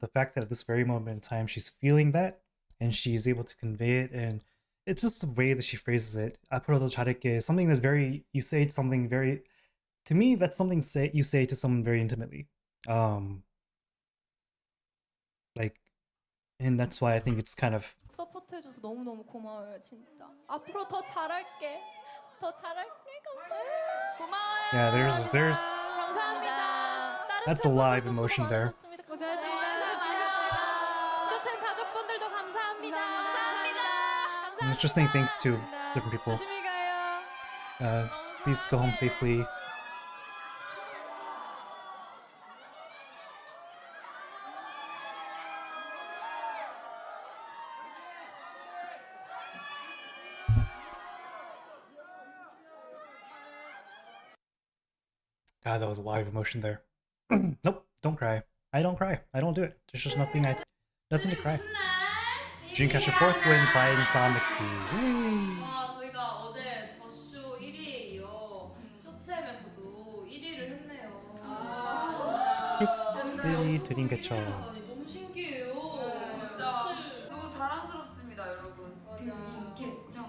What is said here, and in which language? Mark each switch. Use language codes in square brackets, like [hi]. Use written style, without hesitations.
[en] The fact that at this very moment in time she's feeling that and she's able to convey it, and it's just the way that she phrases it. [ko] 앞으로 더 잘할게 [en] is something that's very, you say something very, to me that's something you say to someone very intimately. Like, and that's why I think it's kind of [ko] 서포트해줘서 너무너무 고마워요 진짜. 앞으로 더 잘할게. 더 잘할게. 감사해요. 고마워요. [en] yeah. There's [ko] 감사합니다. 다른 [en] That's a lot of [ko] 팬분들도 [en] emotion [ko] 수고 [en] there. [ko] 많으셨습니다. 감사합니다. 쇼챔 가족분들도 감사합니다. 감사합니다. [en] and it's just saying thanks to different people. [ko] 조심히 가요. [en] Please go home safely. God, that was a lot of emotion there. Nope, don't cry. I don't cry. I don't do it. There's just nothing to cry. Dreamcatcher 4th win by Nacific. [ko] 와, 저희가 어제 더쇼 1위에 이어 쇼챔에서도 1위를 했네요. [en] Dreamcatcher. [ko] 너무 신기해요. 진짜 너무 자랑스럽습니다, 여러분. 드림캐쳐.